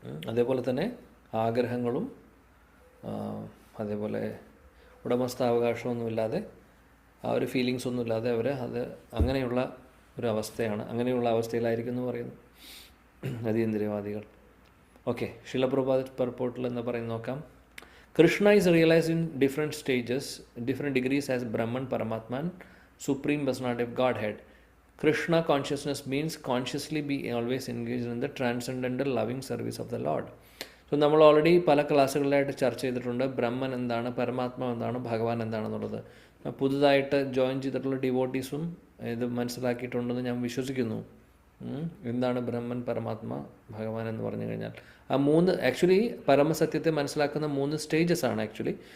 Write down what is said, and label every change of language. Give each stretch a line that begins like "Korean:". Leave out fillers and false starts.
Malayalam: അതേപോലെ തന്നെ ആഗ്രഹങ്ങളും അതേപോലെ ഉടമസ്ഥാവകാശമൊന്നുമില്ലാതെ, ആ ഒരു ഫീലിങ്സ് ഒന്നുമില്ലാതെ അവർ അങ്ങനെയുള്ള ഒരു അവസ്ഥയാണ്, അങ്ങനെയുള്ള അവസ്ഥയിലായിരിക്കും എന്ന് പറയുന്നു അതീന്ദ്രിയവാദികൾ. ഓക്കെ, ശില പ്രഭുപാദ് പർപ്പോർട്ടിൽ എന്ന് പറയുന്നത് നോക്കാം.
English: Krishna is realised in different stages, different degrees as Brahman, Paramatman, supreme personality of Godhead. Krishna consciousness means consciously be always engaged in the transcendental loving service of the Lord.
Malayalam: So നമ്മൾ ഓൾറെഡി പല ക്ലാസ്സുകളിലായിട്ട് ചർച്ച ചെയ്തിട്ടുണ്ട് ബ്രഹ്മൻ എന്താണ്, പരമാത്മാവ് എന്താണ്, ഭഗവാൻ എന്താണെന്നുള്ളത്. പുതുതായിട്ട് ജോയിൻ ചെയ്തിട്ടുള്ള ഡിവോട്ടീസും ഇത് മനസ്സിലാക്കിയിട്ടുണ്ടെന്ന് ഞാൻ വിശ്വസിക്കുന്നു. എന്താണ് ബ്രഹ്മൻ, പരമാത്മ, ഭഗവാൻ എന്ന് പറഞ്ഞു കഴിഞ്ഞാൽ ആ മൂന്ന് ആക്ച്വലി പരമസത്യത്തെ മനസ്സിലാക്കുന്ന 3 സ്റ്റേജസ് ആണ് ആക്ച്വലി.